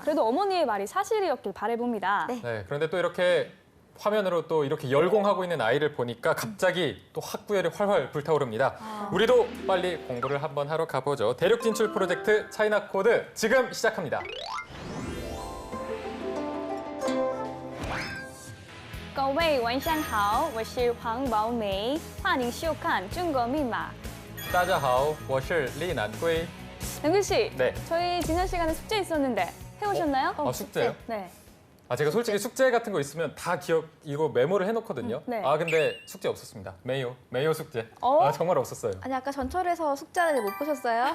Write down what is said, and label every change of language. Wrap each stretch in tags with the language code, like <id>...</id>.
<ko>그래도 어머니의 말이 사실이었길 바라봅니다. 네. 네, 그런데 또 이렇게 화면으로 또 이렇게 열공하고 있는 아이를 보니까 갑자기 또 학구열이 활활 불타오릅니다. 우리도 빨리 공부를 한번 하러 가보죠. 대륙 진출 프로젝트 차이나 코드 지금 시작합니다.</ko> <zh>各位晚上好，我是黄宝梅，欢迎收看中国密码。大家好，我是李南圭.</zh> <ko>남규 씨, 네. 저희 지난 시간에 숙제 있었는데 해오셨나요? 숙제요? 네. 제가 솔직히 숙제 같은 거 있으면 다 이거 메모를 해놓거든요. 네. 근데 숙제 없었습니다. 메이오 숙제. 어? 정말 없었어요. 아니 아까 전철에서 숙제하는데 못 보셨어요?</ko>